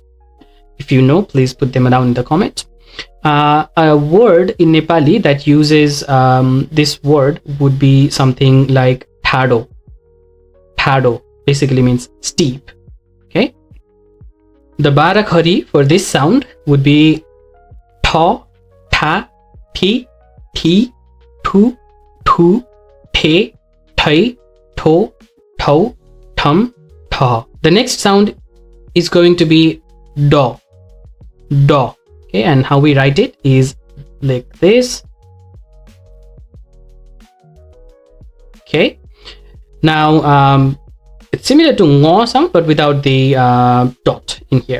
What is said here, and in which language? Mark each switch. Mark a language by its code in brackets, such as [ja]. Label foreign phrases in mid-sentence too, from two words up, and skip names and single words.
[en] If you know, please put them down in the comments. A word in Nepali that uses this word would be something like thado. Thado basically means steep. Okay, the Barakhari for this sound would be [ne] ठ, ठा, ठि, ठी, ठु, ठू, ठे, ठै, ठो, ठौ, ठं, [en] Dha. The next sound is going to be do. Do. Okay, and how we write it is like this. Okay. Now it's similar to ngo sound but without the dot in here.